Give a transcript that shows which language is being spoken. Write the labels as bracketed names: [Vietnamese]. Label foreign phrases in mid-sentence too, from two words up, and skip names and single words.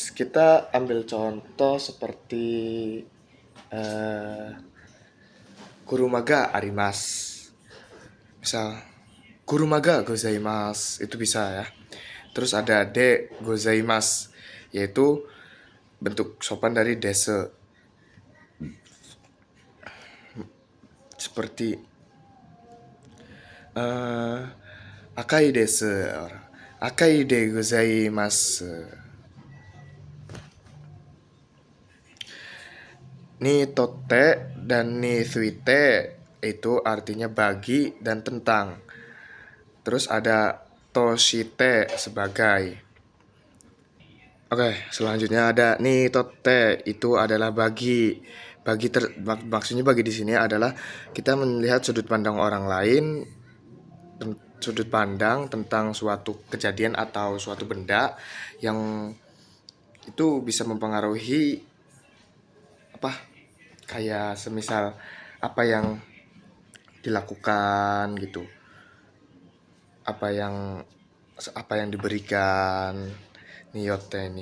[Indonesian] Kita ambil contoh seperti [Japanese] 車があります. [Indonesian] Misal [Japanese] 車がございます, [Indonesian] itu bisa ya. Terus ada [Japanese] でございます, [Indonesian] yaitu bentuk sopan dari dese. Seperti [Japanese] 赤いです, 赤いでございます. にとって [Indonesian] dan [Japanese] について [Indonesian] itu artinya bagi dan tentang. Terus ada toshite sebagai. Oke, selanjutnya ada [Japanese] にとって, [Indonesian] itu adalah bagi. Maksudnya bagi di sini adalah kita melihat sudut pandang orang lain, sudut pandang tentang suatu kejadian atau suatu benda yang itu bisa mempengaruhi kayak semisal apa yang dilakukan gitu, apa yang diberikan niyote ini.